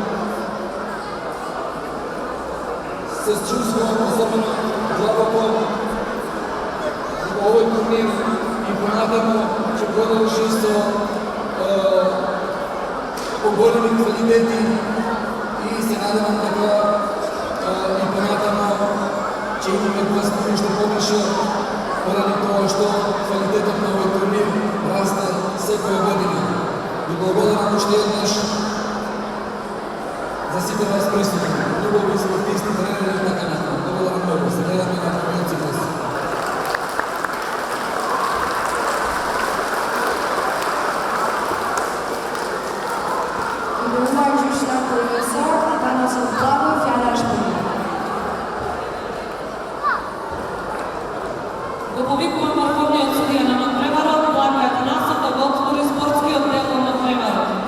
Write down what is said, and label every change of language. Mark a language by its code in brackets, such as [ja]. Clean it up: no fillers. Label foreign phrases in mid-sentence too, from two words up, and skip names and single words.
[mk] се чувствувам особено длабоко во овој турнир и понатамо ќе продолжи со поголеми квалитети и се надевам дека и понатамо че имаме гласност уште повише поради тоа што квалитетот на овој турнир расте секоја година. Ви благодарам уште еднаш за сите вас присутни, клубови, спортисти, тренери и така натаму. Благодарам многу. Се гледаме на турнирот циклус. [sq] Nderuar gjyqtar profesor, Atanas Ollava, fjala është për ju. [mk] Го повикувам врховниот судија на натпреварот, Владимир Атанасов, да го отвори спортскиот дел на натпреварот.